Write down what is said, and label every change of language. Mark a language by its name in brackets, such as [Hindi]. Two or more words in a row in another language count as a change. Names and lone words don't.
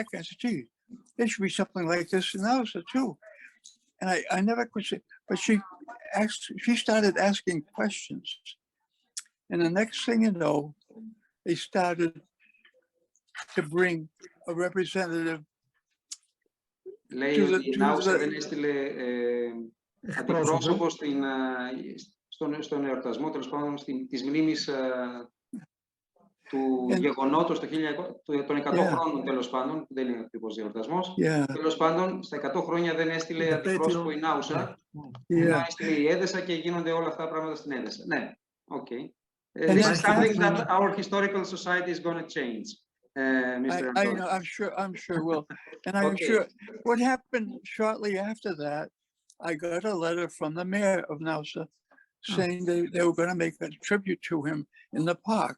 [English] I said, gee, there should be something like this in Nausa too. And I never could say, but she started asking questions. And the next thing you know, they started to bring a representative. [Greek] Λέει ότι η Νάουσα δεν έστειλε αντιπρόσωπο στον εορτασμό, τέλος πάντων, της μνήμης του γεγονότος των 100 χρόνων, τέλος πάντων, που δεν είναι ακριβώς διορτασμός. Τέλος πάντων, στα 100 χρόνια δεν έστειλε αντιπρόσωπο η Νάουσα, να έστειλε η Έδεσα και γίνονται όλα αυτά τα πράγματα στην Έδεσα. Ναι, οκ. [English] This is something that our historical society is going to change. Mr. I know, I'm sure will. And I'm sure what happened shortly after that, I got a letter from the mayor of Nausa saying they were going to make a tribute to him in the park.